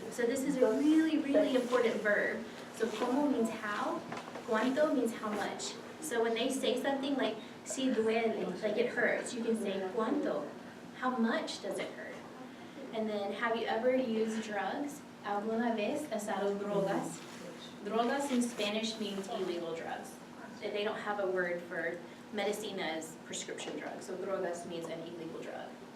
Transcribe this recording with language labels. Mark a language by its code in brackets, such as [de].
[en] So this is a really, really important verb. So como means how, cuánto means how much. So when they say something like [es] si duele, [en] like it hurts, you can say cuánto. How much does it hurt? And then have you ever used drugs? [es] ¿Alguna vez usado drogas? [en] Drogas in Spanish means illegal drugs. They don't have a word for medicina is prescription drugs, so drogas means an illegal drug.